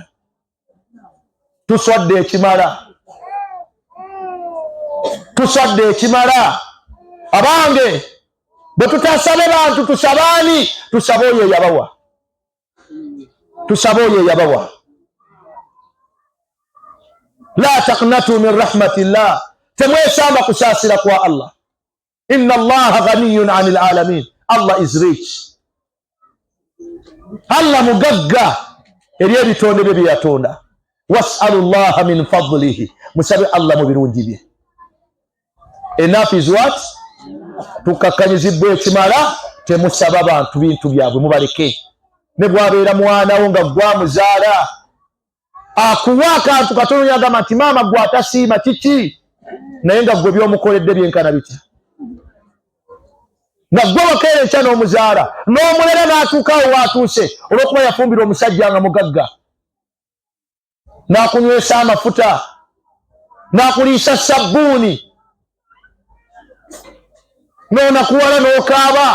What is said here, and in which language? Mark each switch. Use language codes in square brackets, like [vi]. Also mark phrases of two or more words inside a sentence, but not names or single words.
[lg] Tuswadde ekimala. Tuswadde ekimala. Abange bwe tutasabe bantu tusaba ani? Tusaba oyo eyabawa. Tusaba oyo eyabawa. [ar] لا تقنطوا من رحمة الله. [lg] Temwesamba kusaasira kwa Allah. [ar] إن الله غني عن العالمين. [en] Allah is rich. [lg] Allah mugagga eri ebitonde bye byatonda. [ar] واسألوا الله من فضله. [lg] Musabe Allah mu birungi bye. [en] Enough is what? [lg] Tukakkanyizibwa ekimala, temusaba bantu bintu byabwe mubaleke. Ne bwabeera mwanawo nga gwamuzaala akuwa akantu katono yagamba nti maama gwe atasiima kiki, naye nga gwe byomukoledde byenkana bitya. Nga gwe wakeera enkya n'omuzaala n'omulera n'atuukaawo waatuuse olw'okuba yafumbira omusajja nga mugagga, n'akunywesa amafuta, n'akuliisa sabbuuni, n'onakuwala n'okaaba.